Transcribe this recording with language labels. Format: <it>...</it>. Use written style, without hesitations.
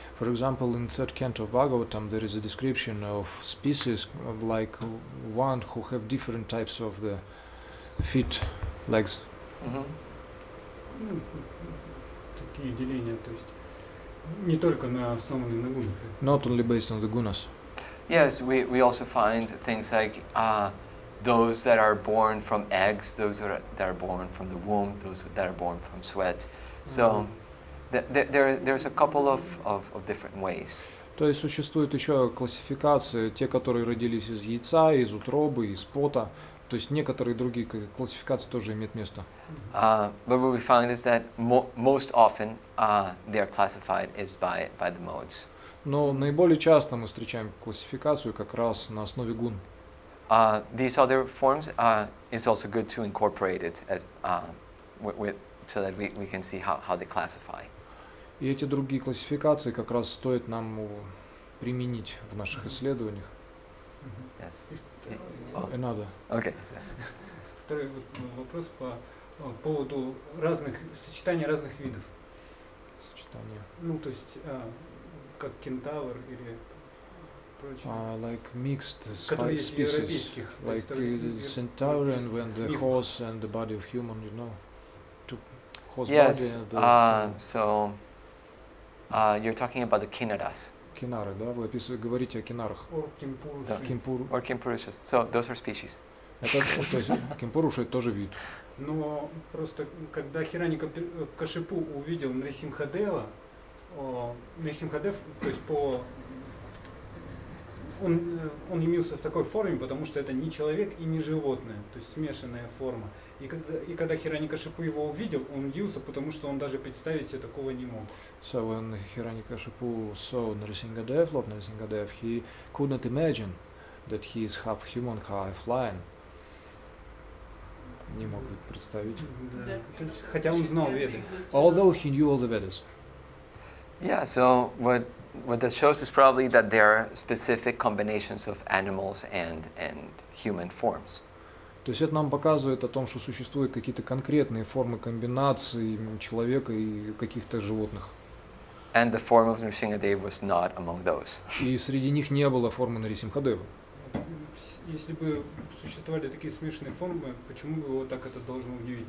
<en>For example, in third canto of Bhagavatam, there is a description of species like one who have different types of the feet, legs. Mhm.</en> <ru>Ну, такие деления, то есть не только основанные на гунах.</ru> <en>Not only based on the gunas. Yes, we also find things like those that are born from eggs, those that are born from the womb, those that are born from sweat. So there's a couple of different ways.</en> <ru>То есть существует еще классификация, те, которые родились из яйца, из утробы, из пота. То есть некоторые другие классификации тоже имеют место.</ru> <en>But what we find is that most often they are classified is by the modes.</en> <ru>Но наиболее часто мы встречаем классификацию как раз на основе гун.</ru> <en>These other forms is also good to incorporate it as so that we can see how they classify.</en> <ru>И эти другие классификации как раз стоит нам применить в наших исследованиях.</ru> <en>Yes.</en> <ru>И надо.</ru> <en>Okay.</en> <ru>Второй вопрос по поводу сочетания разных видов. Сочетание. Ну, то есть, как кентавр или прочее.</ru> <en>Like mixed</en> <ru>Которые есть в</ru> <en>species,</en> <ru>европейских.</ru> <en>like the centaurian when the horse and the body of human, you know, to horse Yes. body and So you're talking about the kinnaras.</en> <ru>кинары, да? Вы говорите о кинарах. Кемпуруши. Кемпуру.</ru> <en>Or kimpurushas. So those are species.</en> <ru>Это, то есть кемпуруша это тоже вид. Но просто когда Хираньякашипу увидел Нрисимхадева, Нрисимхадев, то есть он явился в такой форме, потому что это не человек и не животное, то есть смешанная форма. И когда Хираньякашипу его увидел, он удивился, потому что он даже представить себе такого не мог.</ru> <en>So when Hiranyakashipu saw Nrsimhadev, Lord Nrsimhadev, he could not imagine that he is half human, half lion.</en> <ru>Не мог представить. Да. Хотя он знал Веды.</ru> <en>Although he knew all the Vedas. Yeah. So what that shows is probably that there are specific combinations of animals and human forms.</en> <ru>То есть это нам показывает о том, что существуют какие-то конкретные формы комбинаций человека и каких-то животных.</ru> <en>And the form of Nrsimhadev was not among those.</en> <ru>И среди них не было формы Нрисимхадева. Если бы существовали такие смешанные формы, почему бы его так это должно удивить?</ru>